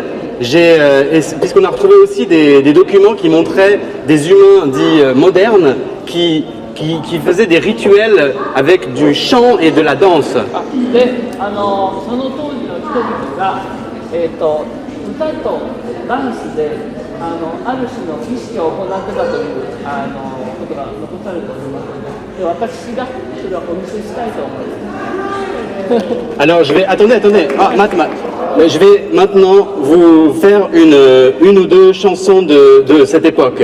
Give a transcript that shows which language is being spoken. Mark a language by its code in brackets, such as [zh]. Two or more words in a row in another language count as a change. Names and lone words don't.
[fr] Puisqu'on a retrouvé aussi des documents qui montraient des humains dits modernes qui faisaient des rituels avec du chant et de la danse. [ja] でその当時の人々が、歌とダンスである種の儀式を行ってたということが残されておりますので、私がそれはお見せしたいと思います。 [fr] Alors je vais... Attendez. Je vais maintenant vous faire une ou deux chansons de cette époque.